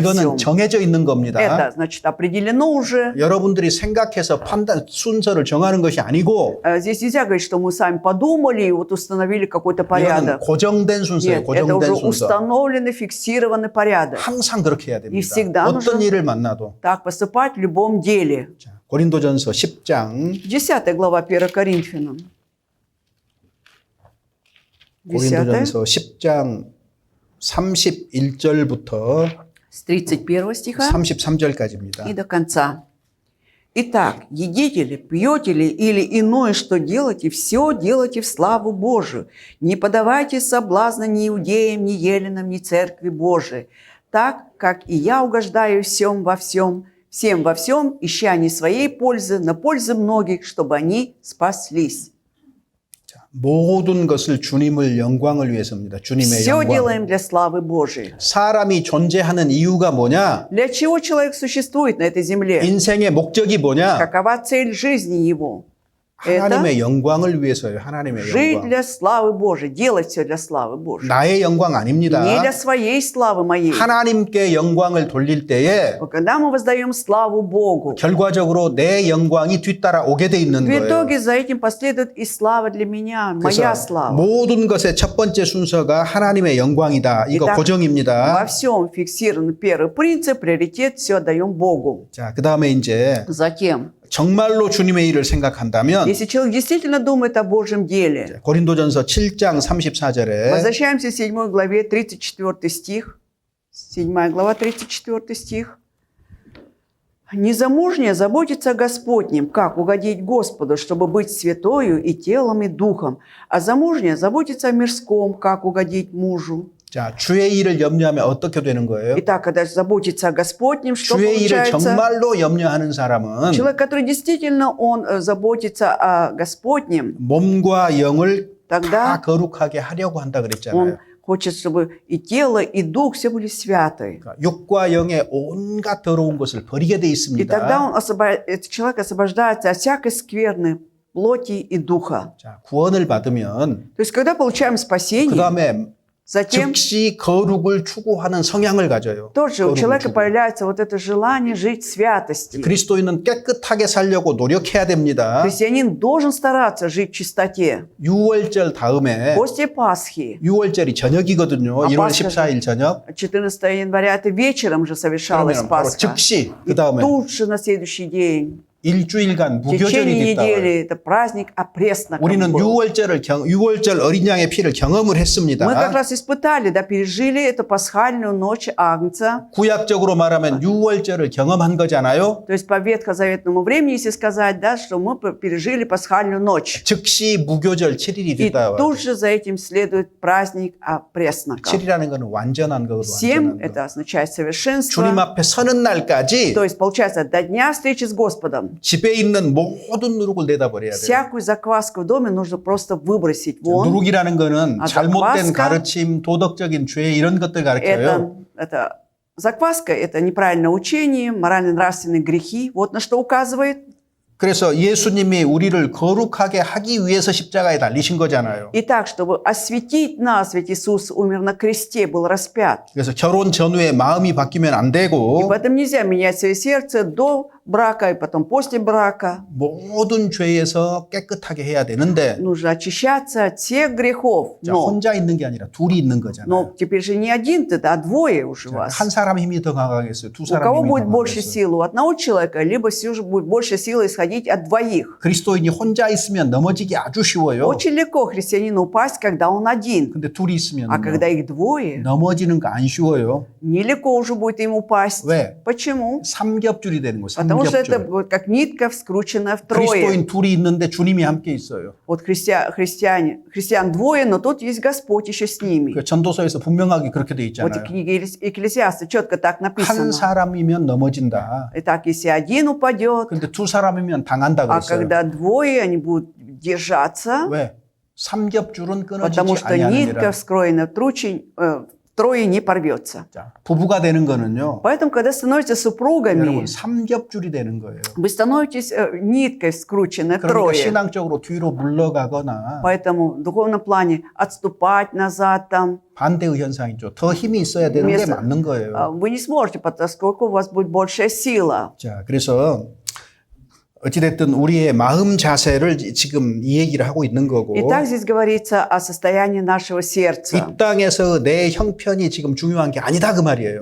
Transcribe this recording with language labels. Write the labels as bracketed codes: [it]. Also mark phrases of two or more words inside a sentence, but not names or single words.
[ko] 이거는 [ru] всем. [ko] 정해져 있는 겁니다. [ru] Это, значит, определено уже. [ko] 여러분들이 생각해서 순서를 정하는 것이 아니고 [ru] Здесь нельзя говорить, что мы сами подумали и вот установили какой-то [ko] 이거는 [ru] порядок. [ko] 고정된 순서예요. [ru] Нет, это уже [ko] 고정된 순서. [ru] установленный, фиксированный порядок. [ko] 항상 그렇게 해야 됩니다. [ru] всегда [ko] 어떤 [ru] нужно- [ko] 일을 만나도. [ru] Так поступать в любом деле. [ko] 자, 고린도전서 10장 [ru] 10 глава 1 Коринфянам. 10 [ko] 고린도전서 10장 31절부터 [ru] с 31 стиха [ko] 33절까지입니다. [ru] и до конца. Итак, едите ли, пьете ли или иное, что делаете, все делайте в славу Божию. Не подавайте соблазна ни иудеям, ни еленам, ни церкви Божией. Так, как и я угождаю всем во всем, ища не своей пользы, на пользу многих, чтобы они спаслись. [ko] 모든 것을 주님을 영광을 위해서입니다. 주님의 [ru] Все [ko] 영광. [ru] делаем для славы Божией. [ko] 사람이 존재하는 이유가 뭐냐? [ru] Для чего человек существует на этой земле? [ko] 인생의 목적이 뭐냐? [ru] Какова цель жизни его? [ko] 하나님의 영광을 위해서요. 하나님의 [ru] Жить [ko] 영광. [ru] для славы Божией, делать все для славы Божией. [ko] 나의 영광 아닙니다. [ru] Не для своей славы моей. [ko] 하나님께 영광을 돌릴 때에 [ru] Но когда мы воздаем славу Богу, [ko] 결과적으로 내 영광이 뒤따라 오게 돼 있는 [ru] в [ko] 거예요. [ru] итоге за этим последует и слава для меня, моя [ko] 그래서 [ru] слава. [ko] 모든 것의 첫 번째 순서가 하나님의 영광이다. 이거 [ru] Итак, [ko] 고정입니다. [ru] Во всем фиксирован первый принцип, приоритет, все отдаем Богу. [ko] 자, 그다음에 이제 [ru] Затем, [ko] 정말로 주님의 일을 생각한다면 [ru] если человек действительно думает о Божьем деле, [ko] 고린도전서 7장 34절에 [ru] возвращаемся к 7 главе, 34 стих. 7 глава, 34 стих. Незамужняя заботится о Господнем, как угодить Господу, чтобы быть святою и телом, и духом. А замужняя заботится о мирском, как угодить мужу. [ko] 자, 주의 일을 염려하면 어떻게 되는 거예요? [ru] Итак, когда заботится о Господнем, что [ko] 주의 일을 [ru] получается? [ko] 정말로 염려하는 사람은 [ru] Человек, который действительно он заботится о Господнем, [ko] 몸과 영을 [ru] тогда [ko] 다 거룩하게 하려고 한다 [ru] он [ko] 그랬잖아요. [ru] хочет, чтобы и тело, и дух все были святы. [ko] 그러니까 육과 영의 온갖 더러운 것을 버리게 돼 [ru] И [ko] 있습니다. [ru] тогда этот человек освобождается от всякой скверны плоти и духа. [ko] 자, 구원을 받으면 [ru] То есть, когда получаем спасение, [ko] 그다음에 [ru] затем [ko] 즉시 거룩을 추구하는 성향을 가져요. [ru] тоже у [ko] 거룩을 [ru] человека [ko] 추구. [ru] появляется вот это желание жить в святости. [ko] 그리스도인은 깨끗하게 살려고 노력해야 됩니다. [ru] Христианин должен стараться жить в чистоте. [ko] 6월절 다음에 [ru] После Пасхи, [ko] 6월절이 저녁이거든요. 아, 1월 [ru] Пасха [ko] 14일 저녁. [ru] 14 января, это вечером же совершалась [ko] 그러면 바로 [ru] Пасха. [ko] 즉시 [ru] И [ko] 그다음에 [ru] тут же на следующий день, [ko] 일주일간 [ru] в течение [ko] 무교절이 됐다. [ru] недели, это праздник опресноков [ko] 우리는 [ru] был. [ko] 6월절 어린 양의 피를 경험을 했습니다. [ru] Мы как раз испытали, да, пережили эту пасхальную ночь Агнца. [ko] 구약적으로 말하면 6월절을 경험한 거잖아요. [ru] То есть по ветхозаветному времени, если сказать, да, что мы пережили пасхальную ночь. [ko] 즉시 무교절 7일이 [ru] И [ko] 됐다. [ru] тут же за этим следует праздник опресноков. [ko] 7이라는 것은 완전한 거거든요. [ru] 7 [ko] 완전한 [ru] это [ko] 거. [ru] означает совершенство. [ko] 주님 앞에 서는 날까지 [ru] То есть, получается, до дня встречи с Господом [ko] 집에 있는 모든 누룩을 내다버려야 돼요. [ru] всякую закваску в доме нужно просто выбросить вон. [ko] 누룩이라는 거는 아, 잘못된 [ru] закваска. [ko] 가르침, 도덕적인 죄 이런 것들 가르쳐요. [ru] Это закваска – это неправильное учение, морально-нравственные грехи. Вот на что указывает. [ko] 그래서 예수님이 우리를 거룩하게 하기 위해서 십자가에 달리신 거잖아요. [ru] И так, чтобы осветить нас, ведь Иисус умер на кресте, был распят. [ko] 그래서 결혼 전후에 마음이 바뀌면 안 [ru] И [ko] 되고 [ru] поэтому нельзя менять свое сердце до брака и потом после брака. [ko] 모든 죄에서 깨끗하게 해야 되는데 [ru] Нужно очищаться от всех грехов. [ko] 자, [ru] Но [ko] 혼자 있는 게 아니라 둘이 있는 거잖아요. [ru] теперь же не один ты, а двое уже у вас. [ko] 한 사람 힘이 더 강하겠어요? 두 [ru] У [ko] 사람 [ru] кого [ko] 힘이 [ru] будет [ko] 더 [ru] больше [ko] 강하겠어요? [ru] силы? У одного человека, либо все же будет больше силы исходить от двоих. [ko] 그리스도인이 혼자 있으면 넘어지기 아주 쉬워요. [ru] Очень легко христианину упасть, когда он один. [ko] 근데 둘이 있으면 [ru] А когда их двое, [ko] 넘어지는 거 안 쉬워요. [ru] нелегко уже будет им упасть. [ko] 왜? [ru] Почему? [ko] 삼겹줄이 되는 거예요. [ru] Потому что это [ko] 삼겹줄. [ru] будет как нитка, вскрученная втрое. [ko] 그리스도인 둘이 있는데 주님이 함께 있어요. [ru] Вот христиан двое, но тут есть Господь еще с ними. [ko] 그 전도서에서 분명하게 그렇게 돼 [ru] Вот в [ko] 있잖아요. [ru] книге Екклесиаста четко так [ko] 한 [ru] написано. [ko] 사람이면 넘어진다. [ru] Итак, если один упадет, [ko] 근데 두 사람이면 당한다 [ru] а [ko] 그랬어요. [ru] когда двое, они будут держаться, [ko] 왜? 삼겹줄은 [ru] потому [ko] 끊어지지 [ru] что нитка, [ko] 아니하느니라. [ru] вскроенная втрое, не порвется. [ko] 자, 부부가 되는 거는요. [ru] Поэтому, когда становитесь супругами, [ko] 여러분 삼겹줄이 되는 거예요. [ru] вы становитесь ниткой, скрученной [ko] 그러니까 [ru] втрое. [ko] 신앙적으로 뒤로 물러가거나 [ru] Поэтому в духовном плане отступать назад там [ko] 반대의 현상이죠. 더 힘이 있어야 되는 게 [ru] вместо- [ko] 맞는 거예요. [ru] вы не сможете, поскольку у вас будет большая сила. [ko] 자, 그래서 어찌됐든 우리의 마음 자세를 지금 이 얘기를 하고 있는 거고 [ru] Итак, здесь говорится о состоянии нашего сердца. [ko] 이 땅에서 내 형편이 지금 중요한 게 아니다 그 말이에요.